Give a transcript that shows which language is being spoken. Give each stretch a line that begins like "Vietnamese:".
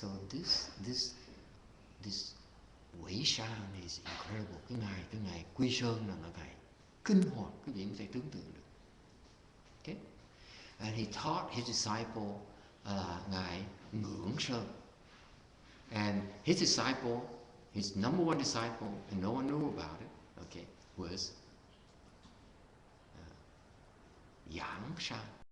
English: this Wei Shan is incredible.
Vietnamese: Cái ngài Quy Sơn là ngài kinh hoàng, quý vị không thể tưởng tượng được.
English: Okay? And he taught his disciple ngài Ngưỡng Sơn. And his disciple, his number one disciple, and no one knew about it, okay, was Giảng Shan.